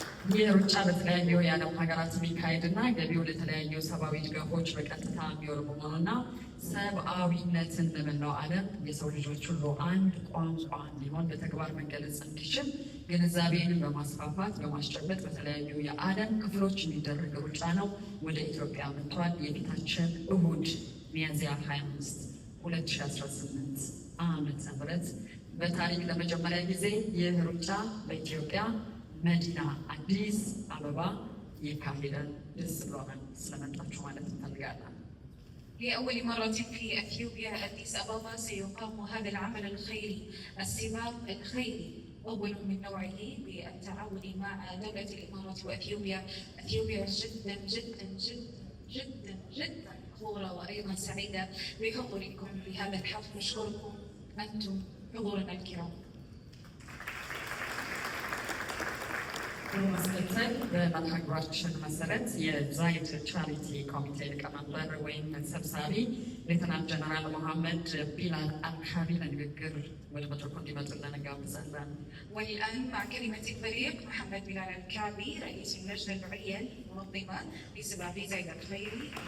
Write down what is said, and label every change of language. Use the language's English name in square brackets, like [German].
[Amharic] ይህ ሩጫ በተለያዩ የዓለም ሀገራት የሚካሄድና ገቢው ለተለያዩ ሰብአዊ ድጋፎች በቀጥታ የሚወር በመሆኑና ሰብአዊነትን ለመላው ዓለም የሰው ልጆች ሁሉ አንድ ቋንቋ እንዲሆን በተግባር መገለጽ እንዲችል ግንዛቤን በማስፋፋት በማስጨበጥ በተለያዩ የዓለም ክፍሎች የሚደረግ ሩጫ ነው። ወደ ኢትዮጵያ መጥቷል። የፊታችን እሁድ ሚያዝያ 25 2018 ዓመተ ምህረት በታሪክ ለመጀመሪያ ጊዜ ይህ ሩጫ በኢትዮጵያ መዲና አዲስ አበባ ይካሄዳል። ደስ ብሎናል ስለመጣችሁ ማለት እንፈልጋለን። [Arabic] لأول مرة في أثيوبيا أديس أبابا سيقام هذا العمل الخيري، السباق الخيري أول من نوعه بالتعاون مع دولة الإمارات وأثيوبيا. أثيوبيا جدا جدا جدا جدا جدا فخورة وأيضا سعيدة بحضوركم لهذا الحفل. نشكركم أنتم حضورنا الكرام. [Amharic] በማስከተል በመርሃ ግብራችን መሰረት የዛይድ ቻሪቲ ኮሚቴ ሊቀመንበር ወይም ሰብሳቢ ሌተናንት ጀነራል መሐመድ ቢላል አልካቢ ለንግግር ወደ መድረኩ እንዲመጡልን እንጋብዛለን። [Arabic] والآن مع كلمة الفريق محمد بلال الكعبي رئيس اللجنة العليا المنظمة لسباق زايد الخيري.